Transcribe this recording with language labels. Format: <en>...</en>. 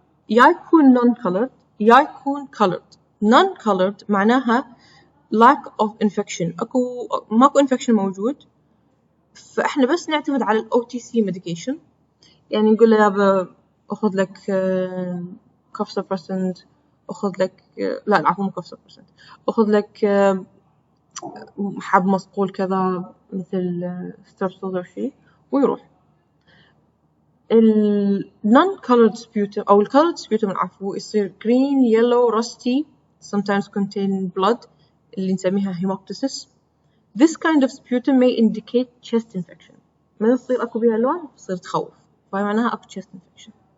<ar>يا يكون non-colored يا يكون colored. non-colored معناها</ar> <en>lack of infection،</en> <ar>ماكو infection موجود، فإحنا بس نعتمد على OTC medication، يعني نقول له يابا أخذ لك</ar> <en>cough suppressant،</en> <ar>أخذ لك لا عفوا مو cough suppressant، أخذ لك حب مصقول كذا مثل سترسل أو شيء ويروح.</ar> <en>non-colored sputum أو colored sputum</en> <ar>العفو يصير</ar> <en>green, yellow, rusty, sometimes contain blood</en> <ar>اللي نسميها</ar> <en>hemoptysis. This kind of sputum may indicate chest infection.</en> <ar>ما يصير أكو بيها لون يصير تخوف، فهي معناها أكو</ar> <en>chest infection.</en>